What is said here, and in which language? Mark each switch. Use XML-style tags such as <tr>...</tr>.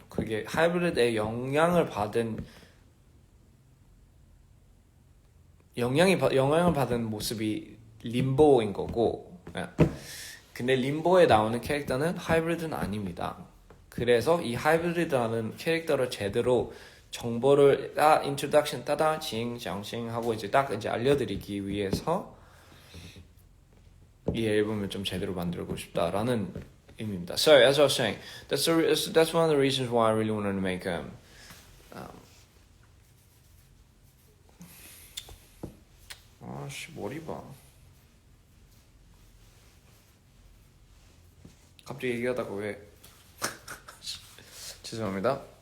<ko>그게 하이브리드의 영향을 받은 모습이 림보인 거고, 근데 림보에 나오는 캐릭터는 하이브리드는 아닙니다. 그래서 이 하이브리드라는 캐릭터를 제대로 정보를 인트로덕션 따다 징장싱 하고 이제 딱 이제 알려드리기 위해서 이 앨범을 좀 제대로 만들고 싶다라는 의미입니다.</ko> <en>So as I was saying, that's one of the reasons why I really wanted to make</en> <ko>머리 봐. 갑자기 얘기하다가 왜 죄송합니다.</ko>